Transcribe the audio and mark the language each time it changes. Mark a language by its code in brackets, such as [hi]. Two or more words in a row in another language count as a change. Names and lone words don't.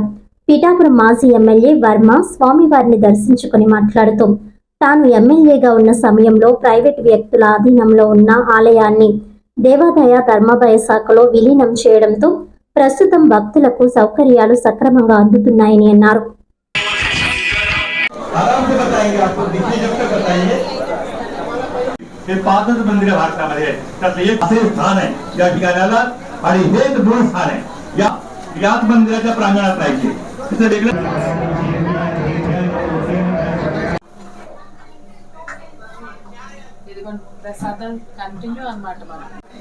[te] పిఠాపురం మాజీ ఎమ్మెల్యే వర్మ స్వామివారిని దర్శించుకుని మాట్లాడుతూ, తాను ఎమ్మెల్యేగా ఉన్న సమయంలో ప్రైవేటు వ్యక్తుల ఆధీనంలో ఉన్న ఆలయాన్ని దేవాదాయ ధర్మాదాయ శాఖలో విలీనం చేయడంతో ప్రస్తుతం భక్తులకు సౌకర్యాలు సక్రమంగా అందుతున్నాయని అన్నారు. [hi] आराम से बताएंगे, आपको दिखने जब तक बताइए। [mr] हे पादत मंदिर भारतामध्ये त्यातलं एक असे स्थान आहे या ठिकाणाला आणि हेच मूळ स्थान आहे. याच मंदिराच्या प्रांगणात राहायचे. तिथे वेगळं [te] ఇదిగోండి ప్రసాదం కంటిన్యూ అన్నమాట. మనం